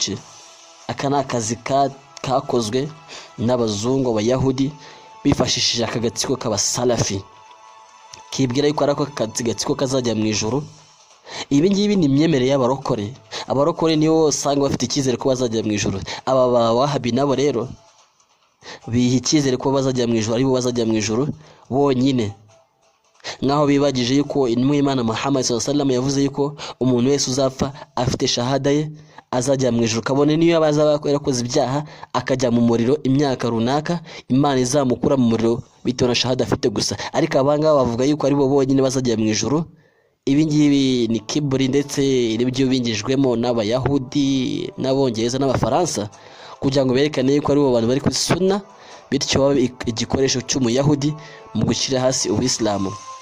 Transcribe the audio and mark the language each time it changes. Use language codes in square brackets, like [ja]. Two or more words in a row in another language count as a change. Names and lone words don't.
[rw] Aka ni akazi kakozwe n'abazungu, Abayahudi, bifashishije aka gatsiko k'Abasalafi kibwira yuko arako gatsiko kazajya mu ijuru. Ibi ngibi ni imyemerere y'abarokore. Abarokore nibo usanga bafite icyizere ko bazajya mu ijuru. Aba Wahabi nabo rero biha icyizere ko bazajya mu ijuru, aribo bazajya mu ijuru bonyine, nkaho bibagije yuko intumwa y'Imana Muhammad [ar] صلى الله عليه وسلم [rw] yavuze yuko umuntu wese uzapfa afite shahada ye azajya mu ijuru. Kabone niyo abazaba yarakoze ibyaha akajya mu muriro imyaka runaka, Imana izamukura mu muriro bitewe na shahada afite gusa. Ariko abanga bavuga yuko aribo bonyine bazajya mu ijuru. Ibi ngibi ni kiburi ndetse n'ibyo bingijwemo n'Abayahudi n'Abongereza n'Abafaransa kugira ngo berekane yuko aribo bantu bari kuri sunna, bityo babe igikoresho cy'Umuyahudi mu gushyira hasi Ubuislamu.